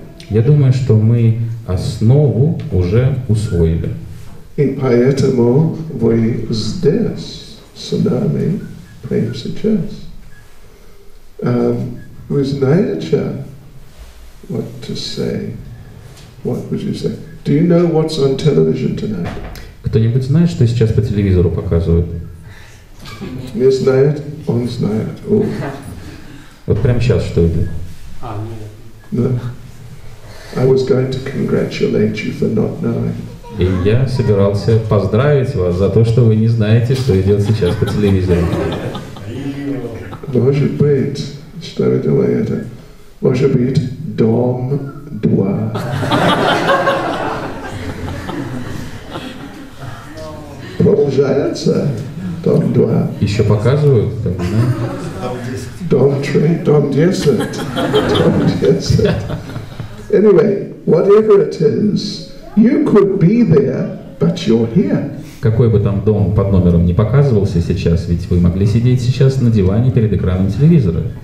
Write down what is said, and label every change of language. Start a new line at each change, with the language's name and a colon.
Russian: Я думаю, что мы основу уже усвоили. И поэтому вы здесь, с нами, прямо сейчас. Вы знаете,
English: what to say? What would you say? Do you know what's on television tonight?
Russian: Кто-нибудь знает, что сейчас по телевизору показывают? Не знает, он знает. Oh. Вот прямо сейчас что идет?
English: No. I was going to congratulate you for not knowing.
Russian: И я собирался поздравить вас за то, что вы не знаете, что идет сейчас по телевизору. Может быть, что это это? Может быть, Дом 2. Продолжается Дом 2. Еще показывают? Там, да?
English: Dom 3, Dom 10, Dom 10. Anyway, whatever it is, you could be there, but you're here.
Russian: Какой бы там дом под номером не показывался сейчас, ведь вы могли сидеть сейчас на диване перед экраном телевизора.